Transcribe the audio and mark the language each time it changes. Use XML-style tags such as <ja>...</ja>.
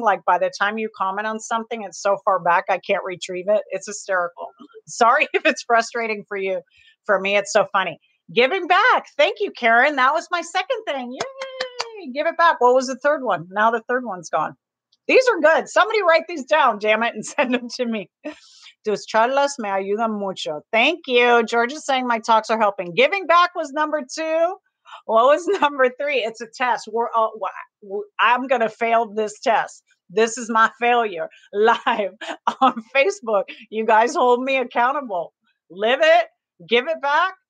<en>Like by the time you comment on something, it's so far back, I can't retrieve it. It's hysterical. Sorry if it's frustrating for you. For me, it's so funny. Giving back. Thank you, Karen. That was my second thing. Yay! Give it back. What was the third one? Now the third one's gone. These are good. Somebody write these down, damn it, and send them to me.</en> <es>Tus charlas me ayudan mucho.</es> <en>Thank you. George is saying my talks are helping. Giving back was number 2. What was number 3? It's a test. I'm going to fail this test. This is my failure live on Facebook. You guys hold me accountable. Live it, give it back.</en>